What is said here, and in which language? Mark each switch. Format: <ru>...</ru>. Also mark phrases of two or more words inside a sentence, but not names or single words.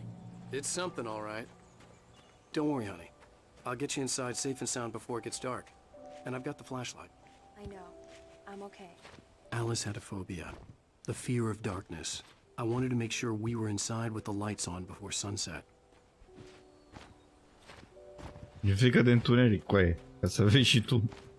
<en>It's something, all right. Don't worry, honey. I'll get you inside safe and sound before it gets dark. And I've got the flashlight. I know. I'm okay. Alice had a phobia. The fear of darkness. I wanted to make sure we were inside with the lights on before sunset.</en> <ro>E frică de întuneric, coaie. Ca să vezi și tu.</ro>